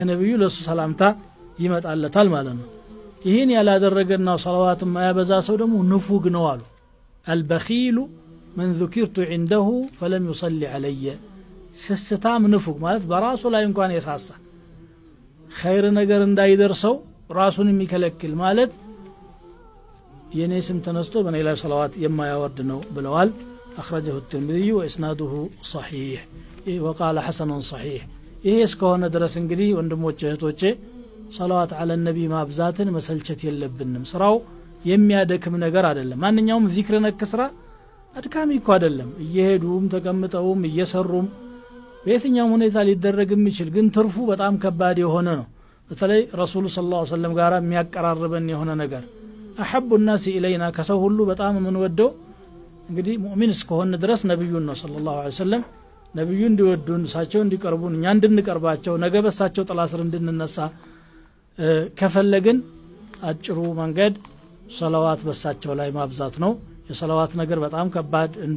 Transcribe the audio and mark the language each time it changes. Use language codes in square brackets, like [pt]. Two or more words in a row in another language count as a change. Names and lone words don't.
[am] ነብዩ ለሱ ሰላምታ ይመጣለታል ማለት ነው። ይሄን ያላደረገና ሶላዋት ማያበዛ ሰው ደግሞ ንፉግ ነው አሉ። [ar] البخيل من ذكرت عنده فلم يصلي علي [am] ስስታም ንፉግ ማለት በራሱ ላይ እንኳን የሳሳ ኸይር ነገር እንዳይደርሰው ራሱን የሚከለክል ማለት የኔ ስም ተነስቶ በኔ ላይ ሶላዋት የማያወርድ ነው ብለዋል። [ar] أخرجه الترمذي وإسناده صحيح وقال حسن صحيح። [am] ይሄ እስከሆነ ድረስ እንግዲህ ወንድሞቼ እህቶቼ [ar] صلوات على النبي [am] ማብዛትን መሰልቸት የለብንም። ስራው የሚያደክም ነገር አይደለም። ማንኛውም ዚክር ነክ ስራ አድካሚ እኮ አይደለም። እየሄዱም ተቀምጠውም እየሰሩም በየትኛውም ሁኔታ ሊደረግ የሚችል ግን ትርፉ በጣም ከባድ የሆነ ነው። በተለይ ረሱል [ar] صلى الله عليه وسلم [am] ጋር የሚያቀራርበን የሆነ ነገር [ar] أحب الناس إلينا [am] ከሰው ሁሉ በጣም የምንወደው እንግዲህ ሙእሚን እስከሆነ ድረስ ነብዩን ነው [ar] صلى الله عليه وسلم። [am] ነብዩ እንዲወዱን እሳቸው እንዲቀርቡን እኛ እንድንቀርባቸው ነገ በሳቸው ጥላ ስር እንድንነሳ ከፈለግን አጭሩ መንገድ ሶላዋት በሳቸው ላይ ማብዛት ነው። የሶላዋት ነገር በጣም ከባድ